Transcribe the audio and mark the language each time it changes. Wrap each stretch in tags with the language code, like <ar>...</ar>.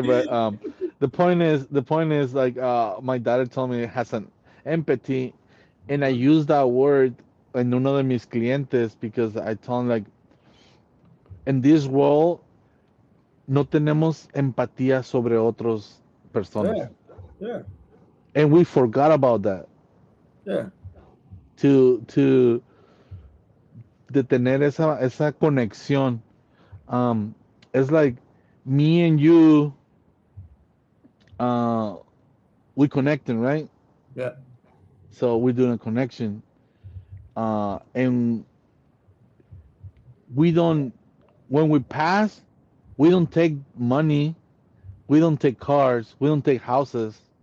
<en>But the point is like my daughter told me it has an empathy, and I use that word</en> <es>en uno de mis clientes</es> <en>because I told him like in this world</en> <es>no tenemos empatía sobre otros personas,</es> <en>Yeah. Yeah. and we forgot about that Yeah.</en> <es>to de tener esa conexión.</es> <en>It's like me and you, uh, we connecting, right? Yeah. So we're doing a connection, and we don't. When we pass, we don't take money, we don't take cars, we don't take houses,</en>